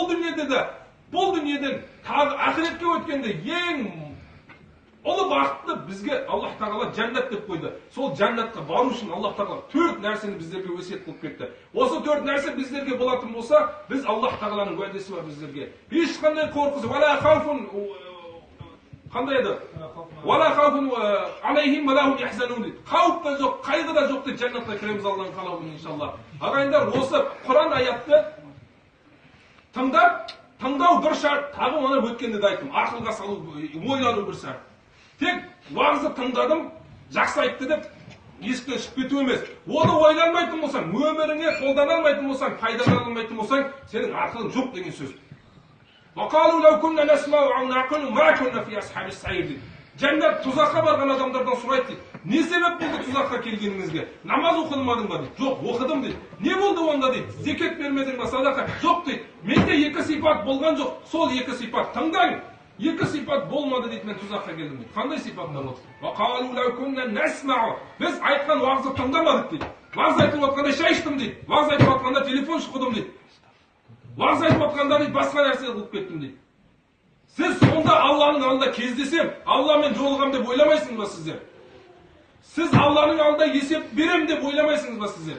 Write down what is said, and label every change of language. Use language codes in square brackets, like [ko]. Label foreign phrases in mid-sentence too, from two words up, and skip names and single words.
[kk] Бұл дүниеден тағы ақиретке өткенде ең ұлы бақытты бізге Аллах Тағала жәннат деп қойды. Сол жәннатқа бару үшін Аллах Тағала 4 нәрсені біздерге өсиет қылып кетті. Осы 4 нәрсе біздерге болатын болса, біз Аллах Тағаланың уәдесі бар біздерге. Ешқандай қорқысы, [ar] ولا خوف [kk] қандай еді? [ar] ولا خوف عليهم ولهم يحزنون [kk] дейді. Қауіп та жоқ, қайғы да жоқ дейді, жәннатқа кіреміз Алланың қалауымен иншаллах. Ағайындар, осы Құран аятты тыңдау бір шарт, тағы оны өткенде де айттым, ақылға салу, ойлану бір шарт. Тек уағызды тыңдадым, жақсы айтты деп есіктен шығып кету емес. Оны ойланбайтын болсаң, өміріңе қолдана алмайтын болсаң, пайдалана алмайтын болсаң, сенің ақылың жоқ деген сөз. [ar] وقالوا لو كنا نسمع أو نعقل ما كنا في أصحاب السعير [kk] дейді. Жәннат тұзаққа барған адамдардан сұрайды дейді. Не себеп болды тұзаққа келгеніңізге? Намаз оқыдың ба дейді. Жоқ, оқыдым дейді. Не болды онда дейді? Зекет бермедің ба, садақа? Жоқ дейді. Менде екі сипат болған жоқ. Сол екі сипат. Тыңдаңыз. Екі сипат болмады дейді, мен тұзаққа келдім дейді. Қандай сипаттар болды? [ar] وقالوا لو كنا نسمع. [kk] Біз айтқан уағызды тыңдамадық дейді. Уағыз айтып отқанда шай іштім дейді. Уағыз айтып отқанда телефон шұқыдым дейді. Уағыз айтып отқанда дейді, басқа нәрсе қылып кеттім дейді. Сіз сонда Алланың алдында кездесем, Алламен жолығам деп ойламайсыңыз ба сіздер? Сіз Алланың алдында есеп берем деп ойламайсыңыз ба сіздер?